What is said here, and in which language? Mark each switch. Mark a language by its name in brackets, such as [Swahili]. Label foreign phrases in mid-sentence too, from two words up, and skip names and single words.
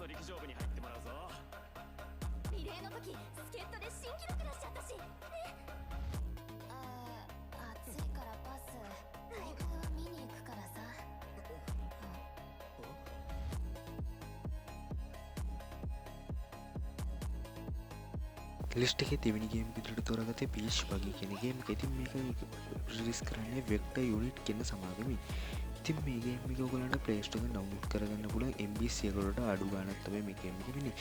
[Japanese] リレーの時助っ人で新記録出しちゃったし暑いからパス大会は見に行くからさ [Sinhala] ලිස්ට් එකේ දෙවෙනි ගේම් එක විදිහට තෝරාගත්තේ පීච් වගේ කියන ගේම් එක. ඉතින් මේක රිලීස් කරන්නේ වෙක්ටර් යුනිට් කියන සමාගමෙන්. ඉතින් මේ ගේම් එක ඔයගොල්ලන්ට Play Store එකෙන් ඩවුන්ලෝඩ් කරගන්න පුළුවන් MB 100කට අඩු ගාණක් තමයි මේ ගේම් එක වෙන්නේ.